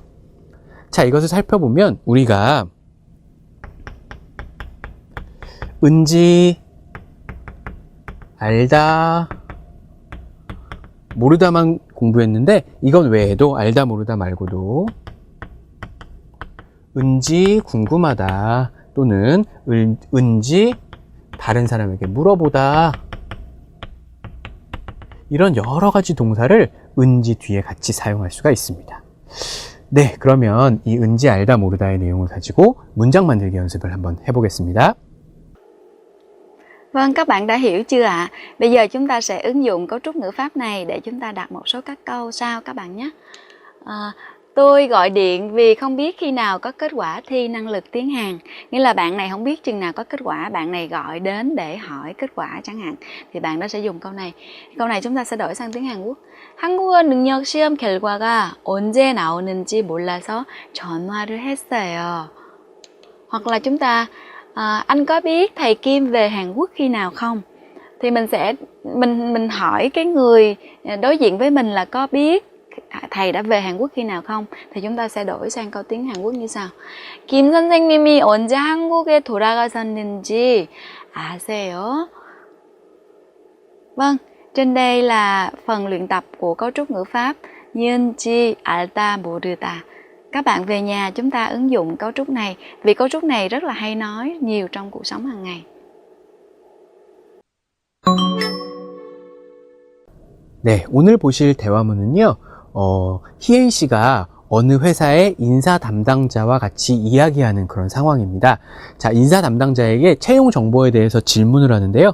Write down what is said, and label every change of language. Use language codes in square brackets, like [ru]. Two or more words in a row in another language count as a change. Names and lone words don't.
[ko] 자, 이것을 살펴보면 우리가 은지, 알다, 모르다만 공부했는데 이건 외에도 알다 모르다 말고도 은지 궁금하다 또는 은지 다른 사람에게 물어보다 이런 여러 가지 동사를 은지 뒤에 같이 사용할 수가 있습니다. 네, 그러면 이 은지 알다 모르다의 내용을 가지고 문장 만들기 연습을 한번 해보겠습니다. [vi] Vâng, các bạn đã hiểu chưa ạ? Bây giờ chúng ta sẽ ứng dụng cấu trúc ngữ pháp này để chúng ta đặt một số các câu sau các bạn nhé. Tôi gọi điện vì không biết khi nào có kết quả thi năng lực tiếng Hàn. Nghĩa là bạn này không biết chừng nào có kết quả, bạn này gọi đến để hỏi kết quả chẳng hạn. Thì bạn đó sẽ dùng câu này. Câu này chúng ta sẽ đổi sang tiếng Hàn Quốc. [ko] 한국어 능력 시험 결과가 언제 나오는지 몰라서 전화를 했어요. [vi] Hoặc là chúng ta anh có biết thầy Kim về Hàn Quốc khi nào không? Thì mình hỏi cái người đối diện với mình là có biết thầy đã về Hàn Quốc khi nào không? Thì chúng ta sẽ đổi sang câu tiếng Hàn Quốc như sau. [ko] Kim 선생님이 언제 한국에 돌아가셨는지 아세요? [vi] Vâng, trên đây là phần luyện tập của cấu trúc ngữ pháp [ko] 은지 알다 모르다. [vi] Các bạn về nhà chúng ta ứng dụng cấu trúc này vì cấu trúc này rất là hay nói nhiều trong cuộc sống hàng ngày. [ko] 네, 오늘 보실 대화문은요. 희엔 씨가 어느 회사의 인사 담당자와 같이 이야기하는 그런 상황입니다. 자, 인사 담당자에게 채용 정보에 대해서 질문을 하는데요.